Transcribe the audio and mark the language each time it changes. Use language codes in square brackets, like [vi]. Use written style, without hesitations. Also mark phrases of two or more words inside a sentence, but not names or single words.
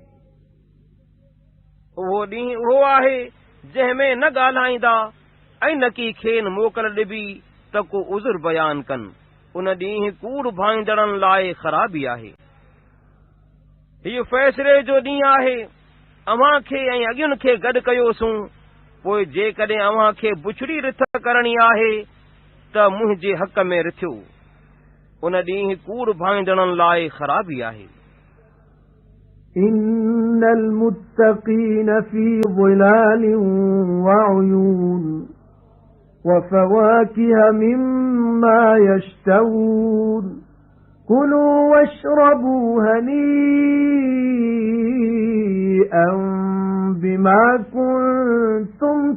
[sd] उहो ॾींहुं उहो आहे जंहिं में न ॻाल्हाईंदा ऐं न की खेनि मोकल ॾिबी त को उज़ुर बयान कनि उन ॾींहुं कूड़ भाईंदड़नि लाइ ख़राबी आहे हीउ फ़ैसिले जो ॾींहुं आहे अव्हां खे ऐं अॻियुनि खे गॾु कयोसूं पोइ जेकॾहिं अव्हां खे बुछड़ी रिथ करणी आहे त मुंहिंजे हक़ में रिथियो उन ॾींहुं कूड़ भाईंदड़नि लाइ ख़राबी आहे [ar] إِنَّ الْمُتَّقِينَ فِي ظِلَالٍ وَعُيُونٍ وَفَوَاكِهَ مِمَّا يَشْتَهُونَ كُلُوا وَاشْرَبُوا هَنِيئًا بِمَا كُنتُمْ